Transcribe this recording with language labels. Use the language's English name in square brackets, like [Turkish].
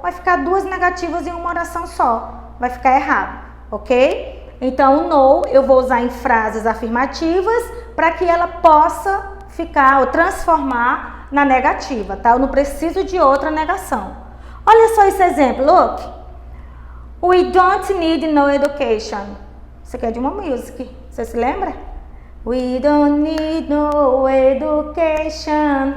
[Portuguese] Vai ficar duas negativas em uma oração só. Vai ficar errado, ok? Então, o no eu vou usar em frases afirmativas para que ela possa ficar ou transformar na negativa, tá? Eu não preciso de outra negação. Olha só esse exemplo, look. [English] We don't need no education. [Portuguese] Isso aqui é de uma music, você se lembra? [English] We don't need no education.